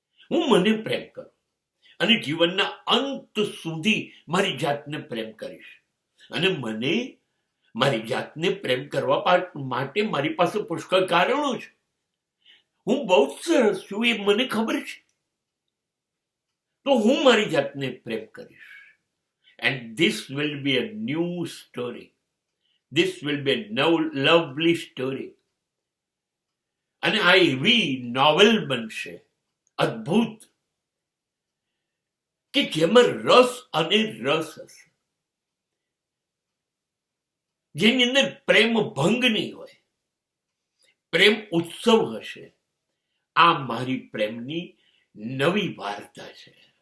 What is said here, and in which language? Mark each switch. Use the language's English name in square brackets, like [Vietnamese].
[Gujarati] હું મને પ્રેમ કરું અને જીવનના અંત સુધી મારી જાતને પ્રેમ કરીશ. અને મને મારી જાતને પ્રેમ કરવા માટે મારી પાસે પુષ્કળ કારણો છે. હું બહુ જ સરસ છું એ મને ખબર છે, તો હું મારી જાતને પ્રેમ કરીશ. [English] And this will be a new story. This will be a lovely story. [Gujarati] અને આ એવી નોવેલ બનશે અદ્ભુત કે જેમાં રસ અને રસ હશે, જેની અંદર પ્રેમ ભંગ નહીં હોય, પ્રેમ ઉત્સવ હશે. આ મારી પ્રેમની નવી વાર્તા છે.